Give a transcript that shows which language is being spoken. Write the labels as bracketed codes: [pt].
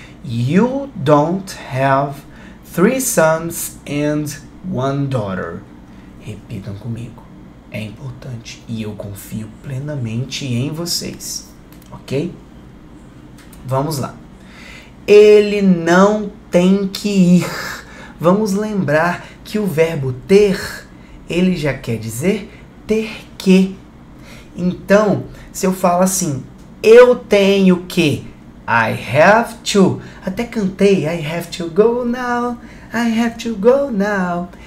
[en] You don't have 3 sons and 1 daughter. [pt] Repitam comigo. É importante e eu confio plenamente em vocês. Ok? Vamos lá. Ele não tem que ir. Vamos lembrar que o verbo ter, ele já quer dizer ter que. Então, se eu falo assim, eu tenho que, [en] I have to. [pt] Até cantei, [en] I have to go now, I have to go now.